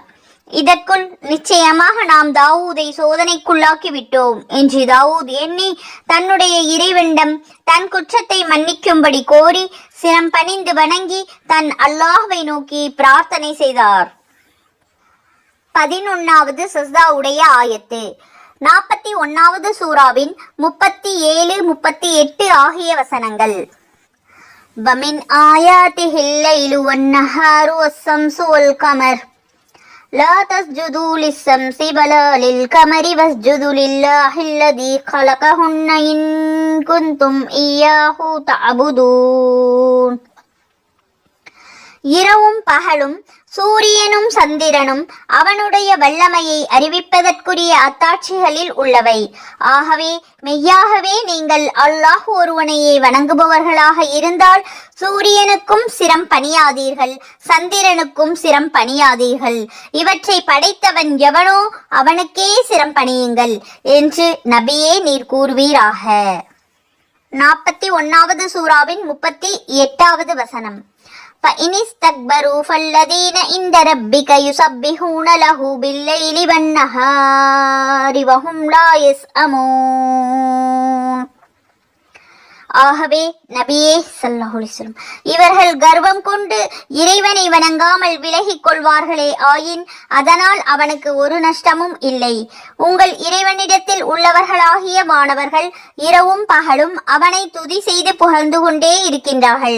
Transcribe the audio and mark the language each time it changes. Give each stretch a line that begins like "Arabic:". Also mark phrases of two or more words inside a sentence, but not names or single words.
Tamil: இதற்குள் நிச்சயமாக நாம் தாவூதை சோதனைக்குள்ளாக்கி விட்டோம் என்று தாவூத் எண்ணி தன்னுடைய இறைவனிடம் தன் குற்றத்தை மன்னிக்கும்படி கோரி சிரம் பணிந்து வணங்கி தன் அல்லாஹ்வை நோக்கி பிரார்த்தனை செய்தார். 11வது சஜ்தாவுடைய ஆயத்து 41வது சூராவின் 37, 38 ஆகிய வசனங்கள்.
Arabic: ومن آياته الليل والنهار والشمس والقمر لا تسجدوا للشمس ولا للقمر واسجدوا لله الذي خلقهن إن كنتم إياه تعبدون.
Tamil: இரவும் பகலும் சூரியனும் சந்திரனும் அவனுடைய வல்லமையை அறிவிப்பதற்குரிய அத்தாட்சிகளில் உள்ளவை. ஆகவே மெய்யாகவே நீங்கள் அல்லாஹ் ஒருவனையே வணங்குபவர்களாக இருந்தால் சூரியனுக்கும் சிரம் பணியாதீர்கள், சந்திரனுக்கும் சிரம் பணியாதீர்கள். இவற்றை படைத்தவன் எவனோ அவனுக்கே சிரம் பணியுங்கள் என்று நபியே நீர் கூறுவீராக. 41வது சூராவின் 38வது வசனம்.
Arabic: فإن استكبروا فالذين عند ربك يسبحون له بالليل والنهار وهم لا يسأمون.
Tamil: ஆகவே நபியே
Arabic: صلى الله عليه وسلم,
Tamil: இவர்கள் கர்வம் கொண்டு இறைவனை வணங்காமல் விலகிக் கொள்வார்களே ஆயின் அதனால் அவனுக்கு ஒரு நஷ்டமும் இல்லை. உங்கள் இறைவனிடத்தில் உள்ளவர்களாகிய மாணவர்கள் இரவும் பகலும் அவனை துதி செய்து புகழ்ந்து கொண்டே இருக்கின்றார்கள்.